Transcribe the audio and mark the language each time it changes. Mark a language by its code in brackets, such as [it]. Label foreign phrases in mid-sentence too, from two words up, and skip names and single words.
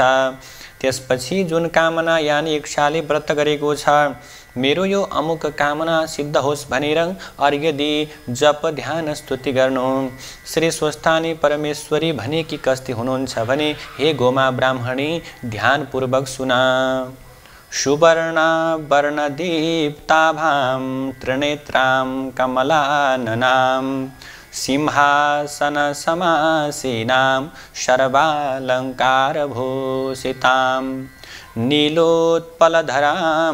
[ne] त्यसपछि जुन कामना यानि इच्छाले व्रत गरेको छ, मेरो यो अमुक कामना सिद्ध होस् भनेर अर्घ्य दिई जप ध्यान स्तुति गर्नु। श्री स्वस्थानी परमेश्वरी भनेकी कस्ती हुनुहुन्छ भने, हे गोमा ब्राह्मणी, ध्यानपूर्वक सुना। [sa] सुवर्णा वर्णदीप्ताभां त्रिनेत्रां कमलाननां सिंहासन समासीनां सर्वालङ्कारभूषितां नीलोत्पलधरां